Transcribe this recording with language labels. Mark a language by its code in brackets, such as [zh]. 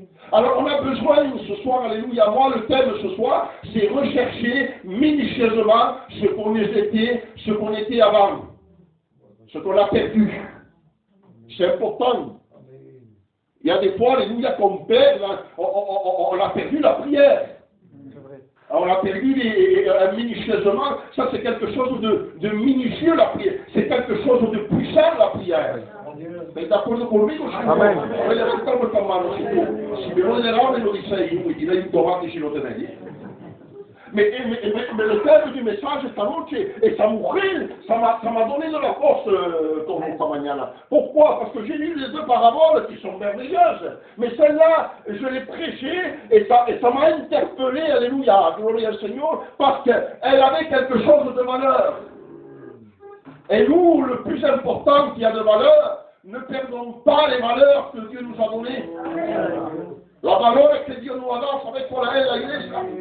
[fr] Alors on a besoin ce soir, alléluia, moi le thème ce soir, c'est rechercher minutieusement ce qu'on était avant, ce qu'on a perdu. C'est important. Il y a des fois, alléluia, qu'on perd, on a perdu la prière. On a perdu minutieusement, ça c'est quelque chose de minutieux la prière, c'est quelque chose de puissant la prière. [es] ¿Estáis de acuerdo conmigo? Amén. Voy a levantar vuestras manos si me voy de lado me lo dice y tiráis un tomate si lo tenéis. [fr] Mais le thème du message [es] esta noche, esa mujer, [fr] ça m'a donné de la force pour [es] esta mañana. [fr] Pourquoi? Parce que j'ai lu les deux paraboles qui sont merveilleuses. Mais celle-là, je l'ai prêchée et ça m'a interpellé, alléluia, gloire au Seigneur, parce qu'elle avait quelque chose de valeur. Et nous, le plus important qui a de valeur, ne perdons pas les valeurs que Dieu nous a données. La valeur que Dieu nous a [es] dado, ¿sabes cuál es la iglesia?